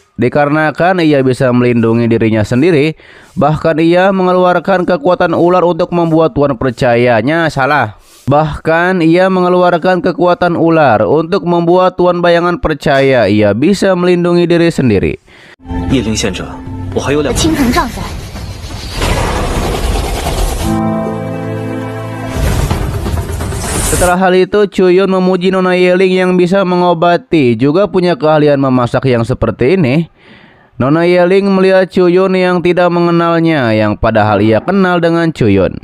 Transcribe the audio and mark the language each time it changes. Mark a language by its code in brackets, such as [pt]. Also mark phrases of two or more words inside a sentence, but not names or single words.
[id] Dikarenakan ia bisa melindungi dirinya sendiri. Bahkan ia mengeluarkan kekuatan ular untuk membuat Tuan percayanya salah. Bahkan ia mengeluarkan kekuatan ular untuk membuat Tuan Bayangan percaya ia bisa melindungi diri sendiri. [zh] Yeling 贤者，我还有2青藤杖在。 [id] Setelah hal itu, Chuyun memuji Nona Yeling yang bisa mengobati, juga punya keahlian memasak yang seperti ini. Nona Yeling melihat Chuyun yang tidak mengenalnya, yang padahal ia kenal dengan Chuyun.